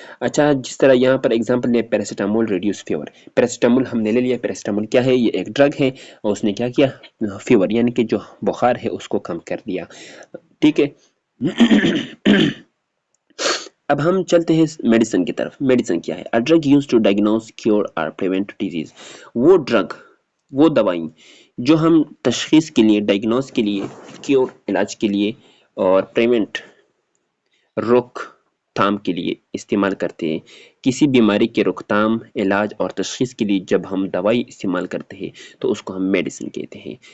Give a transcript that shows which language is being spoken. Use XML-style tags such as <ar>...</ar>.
<ur>اچھا، جس طرح یہاں پر اگزامپل لیا پیراسیٹامول ریڈیوس فیور. پیراسیٹامول ہم نے لے لیا، پیراسیٹامول کیا ہے؟ یہ ایک ڈرگ ہے اور اس نے کیا کیا؟ فیور یعنی کہ جو بخار ہے اس کو کم کر دیا. ٹھیک ہے. اب ہم چلتے ہیں میڈیسن کی طرف. میڈیسن کیا ہے؟</ur> <en>A drug used to diagnose, cure or prevent disease.</en> <ur>وہ ڈرگ، وہ دوائی جو ہم تشخیص کے لیے، ڈائگنوز کے لیے، کیور علاج کے لیے، اور پریونٹ روک تھام کے لیے استعمال کرتے ہیں. کسی بیماری کے روک تھام، علاج اور تشخیص کے لیے جب ہم دوائی استعمال کرتے ہیں تو اس کو ہم میڈیسن کہتے ہیں.</ur>